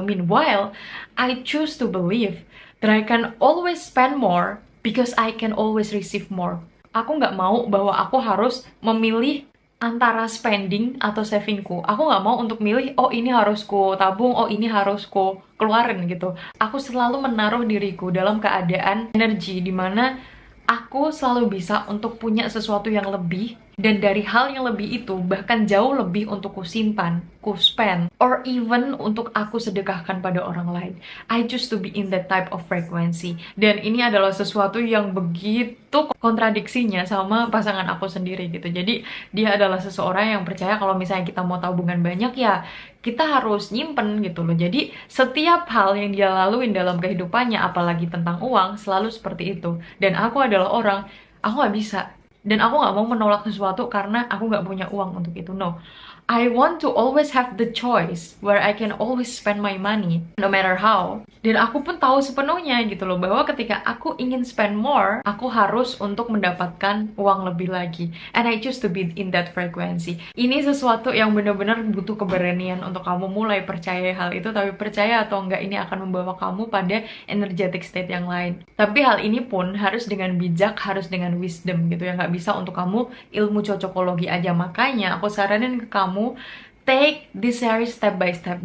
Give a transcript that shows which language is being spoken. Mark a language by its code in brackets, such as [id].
[en] Meanwhile, I choose to believe that I can always spend more because I can always receive more. [id] Aku nggak mau bahwa aku harus memilih antara spending atau savingku. Aku nggak mau untuk milih, oh ini harus ku tabung, oh ini harus ku keluarin gitu. Aku selalu menaruh diriku dalam keadaan energi dimana aku selalu bisa untuk punya sesuatu yang lebih, dan dari hal yang lebih itu bahkan jauh lebih untuk ku simpan, ku spend, [en] or even [id] untuk aku sedekahkan pada orang lain. [en] I choose to be in that type of frequency. [id] Dan ini adalah sesuatu yang begitu kontradiksinya sama pasangan aku sendiri gitu. Jadi dia adalah seseorang yang percaya kalau misalnya kita mau tabungan banyak ya kita harus nyimpen gitu loh. Jadi setiap hal yang dia laluin dalam kehidupannya, apalagi tentang uang, selalu seperti itu. Dan aku adalah orang, aku nggak bisa. Dan aku nggak mau menolak sesuatu karena aku nggak punya uang untuk itu. [en] No, I want to always have the choice where I can always spend my money no matter how. [id] Dan aku pun tahu sepenuhnya gitu loh, bahwa ketika aku ingin spend more, aku harus untuk mendapatkan uang lebih lagi. [en] And I choose to be in that frequency. [id] Ini sesuatu yang benar-benar butuh keberanian untuk kamu mulai percaya hal itu, tapi percaya atau enggak ini akan membawa kamu pada energetic state yang lain. Tapi hal ini pun harus dengan bijak, harus dengan wisdom gitu ya, nggak bisa untuk kamu ilmu cocokologi aja. Makanya aku saranin ke kamu, [en] take this series step by step.